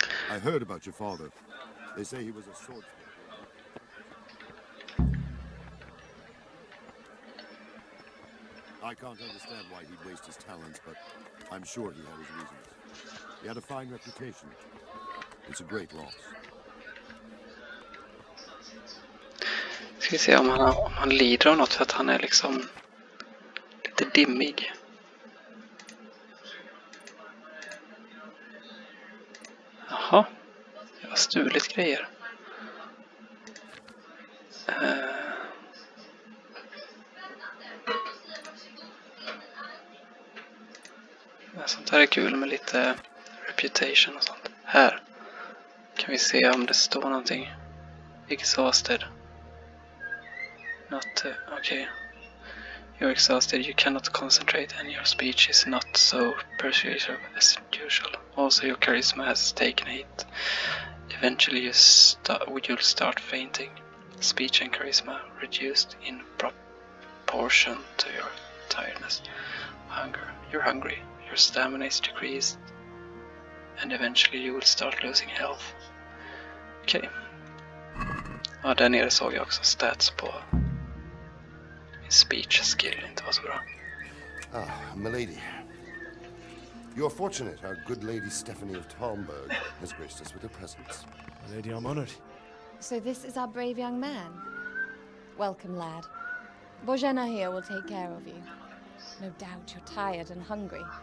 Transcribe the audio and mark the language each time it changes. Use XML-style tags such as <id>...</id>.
<en>I heard about your father. They say he was a swordsman. I can't understand why he'd waste his talents, but I'm sure he had his reasons. He had a fine reputation. It's a great loss.</en> <sv>Ska vi se om han lider av något, för att han är liksom lite dimmig. Jaha, jag har stulit grejer. Sånt här är kul med lite reputation och sånt. Här kan vi se om det står någonting.</sv> <en>Exhausted. Not okay. You're exhausted. You cannot concentrate, and your speech is not so persuasive as usual. Also, your charisma has taken a hit. Eventually, you'll start fainting. Speech and charisma reduced in proportion to your tiredness. You're hungry. Your stamina is decreased, and eventually you will start losing health.</en> <sv>Okej. Ja, där nere såg jag också stats på min speech skill inte var så bra.</sv> <en>Ah, milady. You're fortunate our good lady Stephanie of Talmberg has graced us with her presence. Lady, I'm honored. So this is our brave young man. Welcome, lad. Bojena here will take care of you. No doubt you're tired and hungry.</en>